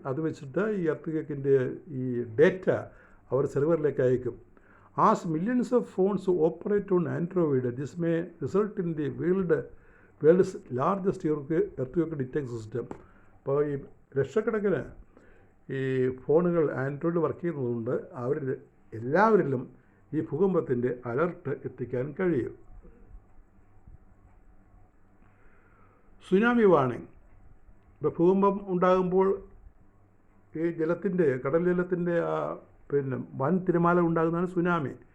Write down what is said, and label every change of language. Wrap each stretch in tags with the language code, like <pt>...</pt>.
<ml>അത് വെച്ചിട്ട് ഈ എർത്ത് ഈ ഡേറ്റ അവർ സെർവറിലേക്ക് അയക്കും.</ml> <en>As millions of phones operate on Android, this may result in the world's largest earthquake detection system.</en> <ml>അപ്പോൾ ഈ ലക്ഷക്കണക്കിന് ഈ ഫോണുകൾ ആൻഡ്രോയിഡ് വർക്ക് ചെയ്യുന്നതുകൊണ്ട് എല്ലാവരിലും ഈ ഭൂകമ്പത്തിൻ്റെ അലർട്ട് എത്തിക്കാൻ കഴിയും. Tsunami warning. ഇപ്പോൾ ഭൂകമ്പം ഉണ്ടാകുമ്പോൾ ഈ കടൽ ജലത്തിൻ്റെ വൻ തിരമാല ഉണ്ടാകുന്നതാണ് സുനാമി.</ml>